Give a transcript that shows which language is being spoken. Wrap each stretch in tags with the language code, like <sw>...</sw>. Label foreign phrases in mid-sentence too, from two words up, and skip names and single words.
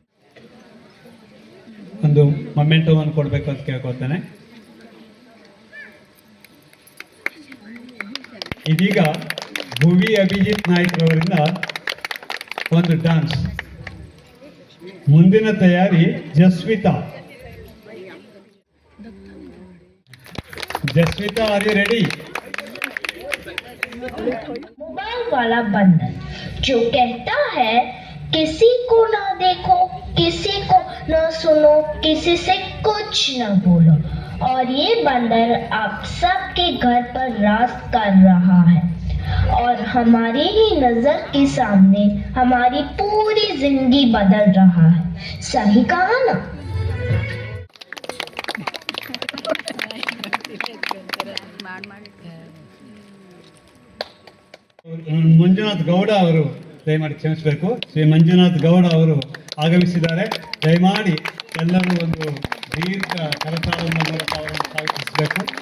<kn>ಒಂದು ಮೊಮೆಂಟವನ್ನು ಕೊಡಬೇಕು ಅಂತ ಕೇಳ್ಕೊಳ್ತೇನೆ. ಇದೀಗ ಭುವಿ ಅಭಿಜಿತ್ ನಾಯ್ಕ್ ಅವರಿಂದ ಒಂದು ಡ್ಯಾನ್ಸ್. ಮುಂದಿನ ತಯಾರಿ ಜಸ್ವಿತಾ.</kn> <en>Are you ready?</en> <hi>मोबाइल वाला बंदर जो कहता है किसी को ना देखो, किसी को ना सुनो, किसी से कुछ ना बोलो, और ये बंदर आप सबके घर पर राज कर रहा है और हमारी ही नजर के सामने हमारी पूरी जिंदगी बदल रहा है. सही कहा ना?</hi> <kn>ಮಂಜುನಾಥ್ ಗೌಡ ಅವರು ದಯಮಾಡಿ ಕ್ಷಮಿಸಬೇಕು. ಶ್ರೀ ಮಂಜುನಾಥ್ ಗೌಡ ಅವರು ಆಗಮಿಸಿದ್ದಾರೆ. ದಯಮಾಡಿ ಎಲ್ಲರೂ ಒಂದು ದೀರ್ಘ ಕರತಾಳದ ಮೂಲಕ ಅವರನ್ನು ಸ್ವಾಗತಿಸಬೇಕು.</kn>